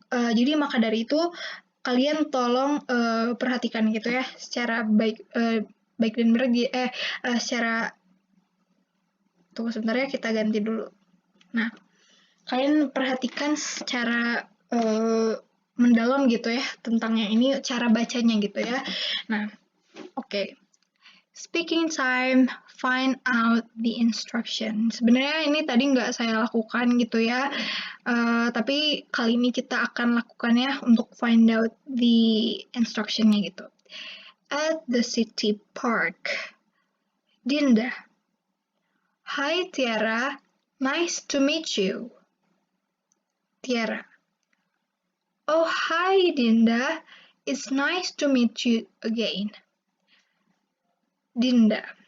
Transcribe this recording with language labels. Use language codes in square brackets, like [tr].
[id] Jadi maka dari itu kalian tolong perhatikan gitu ya secara baik dan benar secara. Tunggu sebentar ya, kita ganti dulu. Nah, kalian perhatikan secara mendalam gitu ya tentang yang ini, cara bacanya gitu ya. Nah, oke. [en] Speaking time, find out the instruction. [id] Sebenarnya ini tadi nggak saya lakukan gitu ya, tapi kali ini kita akan lakukan ya untuk [en] find out the instruction- [id] nya gitu. [en] At the city park. Dinda. Hi Tiara, nice to meet you. Tiara. Oh hi Dinda, it's nice to meet you again. Dinda.